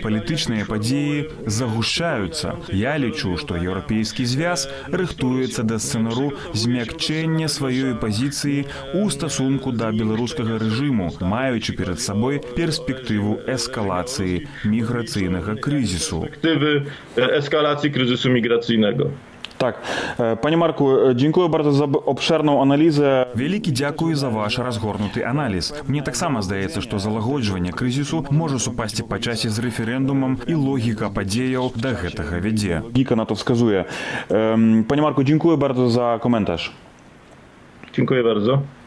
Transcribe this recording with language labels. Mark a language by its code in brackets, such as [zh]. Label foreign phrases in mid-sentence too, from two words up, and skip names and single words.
[be] Палітычныя падзеі загушчаюцца. Я лічу, што еўрапейскі звяз рыхтуецца да сцэнару змякчэння сваёй пазіцыі ў стасунку да беларускага рэжыму, маючы перад сабой перспектыву эскалацыі міграцыйнага крызісу. [pl] Eskalacji kryzysu migracyjnego. Tak, panie Marku, dziękuję bardzo za obszerną analizę. [be] Вялікі дзякую за ваш разгорнуты аналіз. Мне таксама здаецца, што залагоджванне крызісу можа супасці па часе з рэферэндумам і логіка падзеяў да гэтага вядзе. [pl] Gika na to wskazuje. Panie Marku, dziękuję bardzo za komentarz. Dziękuję bardzo.